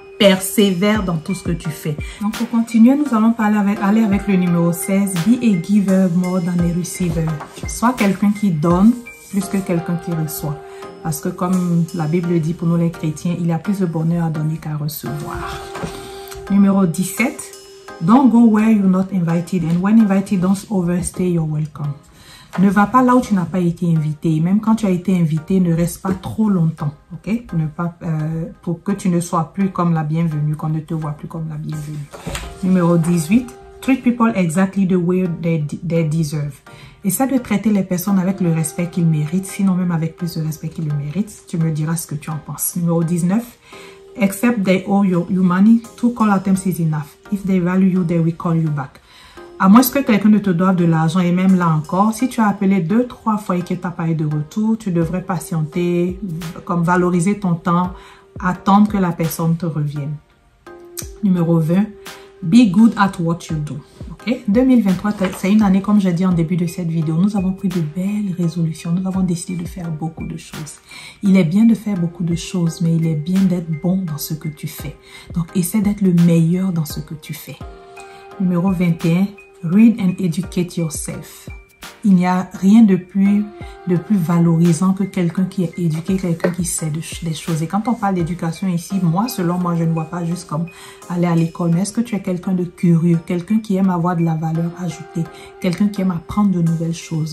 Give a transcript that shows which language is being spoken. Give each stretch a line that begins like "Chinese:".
French: Persévère dans tout ce que tu fais. Donc pour continuer, nous allons aller avec le numéro 16.
English: Be a giver more than a receiver.
French: Sois quelqu'un qui donne plus que quelqu'un qui reçoit. Parce que comme la Bible dit pour nous les chrétiens, il y a plus de bonheur à donner qu'à recevoir. Numéro 17.
English: Don't go where you're not invited. And when invited, don't overstay your welcome.
French: Ne va pas là où tu n'as pas été invité. Même quand tu as été invité, ne reste pas trop longtemps, ok? Pour que tu ne sois plus comme la bienvenue, qu'on ne te voit plus comme la bienvenue. Numéro 18.
English: Treat people exactly the way they deserve.
French: Essaie de traiter les personnes avec le respect qu'ils méritent, sinon même avec plus de respect qu'ils le méritent. Tu me diras ce que tu en penses. Numéro 19.
English: Accept they owe you money. 2 call items is enough. If they value you, they will call you back.
French: À moins que quelqu'un ne te doive de l'argent et même là encore, si tu as appelé 2-3 fois et que tu n'as pas eu de retour, tu devrais patienter, comme valoriser ton temps, attendre que la personne te revienne. Numéro 20,
English: be good at what you do. Okay?
French: 2023, c'est une année, comme j'ai dit en début de cette vidéo, nous avons pris de belles résolutions, nous avons décidé de faire beaucoup de choses. Il est bien de faire beaucoup de choses, mais il est bien d'être bon dans ce que tu fais. Donc, essaie d'être le meilleur dans ce que tu fais. Numéro 21,
English: read and educate yourself.
French: Il n'y a rien de plus valorisant que quelqu'un qui est éduqué, quelqu'un qui sait des choses. Et quand on parle d'éducation ici, selon moi, je ne vois pas juste comme aller à l'école. Mais est-ce que tu es quelqu'un de curieux, quelqu'un qui aime avoir de la valeur ajoutée, quelqu'un qui aime apprendre de nouvelles choses.